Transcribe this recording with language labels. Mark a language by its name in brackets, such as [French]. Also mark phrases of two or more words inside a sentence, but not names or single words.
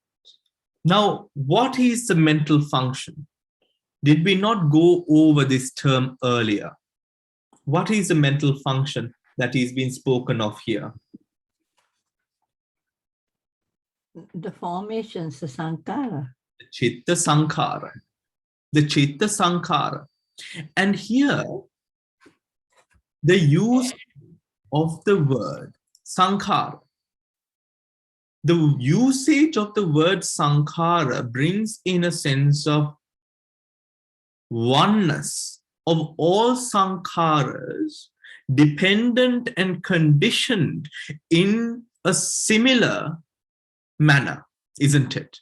[English] Now, what is the mental function? Did we not go over this term earlier? What is the mental function that is being spoken of here? The formations, the sankhara. [Pali] The chitta sankhara. The chitta sankhara. [English] And here, the use of the word sankhara. The usage of the word sankhara brings in a sense of oneness of all sankharas, dependent and conditioned in a similar manner, isn't it?